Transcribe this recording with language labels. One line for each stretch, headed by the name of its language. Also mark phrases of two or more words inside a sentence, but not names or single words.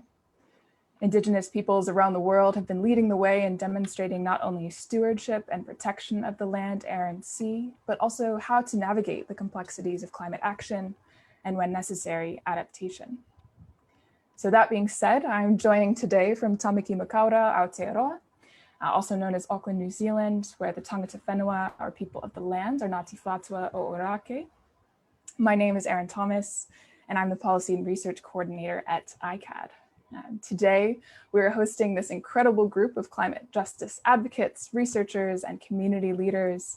English: Indigenous peoples around the world have been leading the way in demonstrating not only stewardship and protection of the land, air, and sea, but also how to navigate the complexities of climate action and, when necessary, adaptation. So that being said, I'm joining today from Tamaki Makaurau, Aotearoa, also known as Auckland, New Zealand, where the
Māori: tangata whenua,
English: or people of the land, are Ngāti Whātua o Orake. My name is Erin Thomas, and I'm the Policy and Research Coordinator at ICAD. Today, we're hosting this incredible group of climate justice advocates, researchers, and community leaders.